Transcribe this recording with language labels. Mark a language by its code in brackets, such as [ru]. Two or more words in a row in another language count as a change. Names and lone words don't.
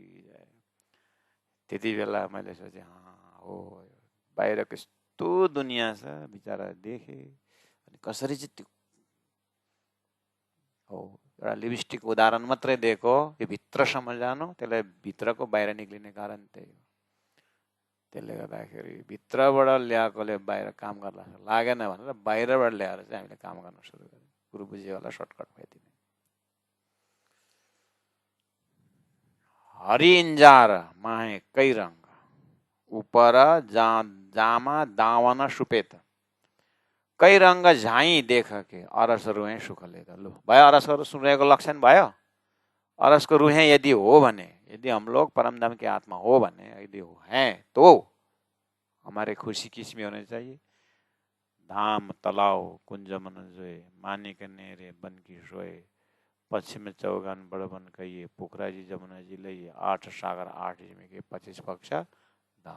[ne] त्यति बेला मैले सोचेँ हो बाहिर कस्तो दुनियाँ छ बिचरा देखेँ, अनि कसरी चाहिँ त्यो हो एउटा लिपस्टिक उदाहरण मात्रै दिएको, यो भित्रसम्म जानु, त्यसलाई भित्रको बाहिर निक्लिने कारण त्यही हो। त्यसले गर्दाखेरि भित्रबाट ल्याएकोले बाहिर काम गर्ला लागेन भनेर बाहिरबाट ल्याएर चाहिँ हामीले काम गर्न सुरु गर्यौँ। कुरो बुझ्यो होला, सर्टकट भइदिने। [hi] हरि इंजार माहे कई रंग ऊपर जामा दावन सुपेत, कई रंग झाई देख के अरस रुहे सुख लेता। [ne] लो भयो, अरसको रुहेको लक्षण भयो। अरसको रुहे यदि हो भने, [hi] यदि हम लोग परमधाम की आत्मा हो भने, यदि हो हैं तो हमारे खुशी किस में होने चाहिए। धाम तलाव कुंज मन जोए, मानिक नेरे बन की सोए, पश्चिम चौगान बड़बन कहिए, पोखरा जी जमुना जी लइए, 8 सागर 8 जिमे के 25 पक्ष धाम है।